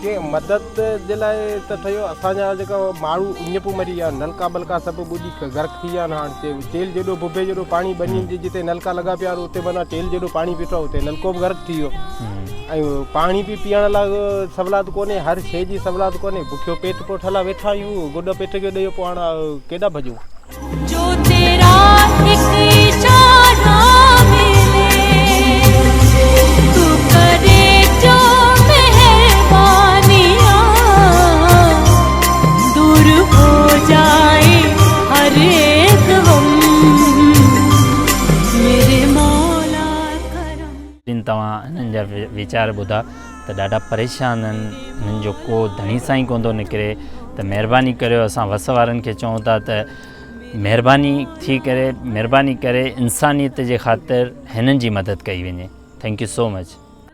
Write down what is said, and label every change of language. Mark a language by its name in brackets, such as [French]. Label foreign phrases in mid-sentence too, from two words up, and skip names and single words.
[Sindhi] के मदद जे लाइ त ठहियो असांजा जेका माण्हू ईअं मरी विया नलका बलका सभु ॿुॾी गर्क थी विया आहिनि। हाणे तेल जेॾो बुबे जेॾो पाणी बनी जिते नलका लॻा पिया उते माना तेल जेॾो पाणी बीठो आहे उते नलको बि गर्क थी वियो। ऐं पाणी बि पीअण लाइ सवलात कोन्हे, हर शइ जी सवलात कोन्हे। बुखियो पेट पोइ ठला वेठा आहियूं, गुॾ पेट खे ॾेयो पोइ हाणे केॾा भॼूं। [Urdu] جو تیرا ایک اشارہ ملے تو کرے جو مہربانیاں دور ہو جائے ہر ایک غم میرے مولا کرم. [Sindhi] तव्हां हिननि जा वीचार ॿुधा त ॾाढा परेशान आहिनि, हिननि जो को धणी सां ई कोन थो निकिरे। त महिरबानी करियो, असां वस वारनि खे चऊं था त महिरबानी करे इंसानियत जे ख़ातिर हिननि जी मदद कई वञे। [English] thank you so much.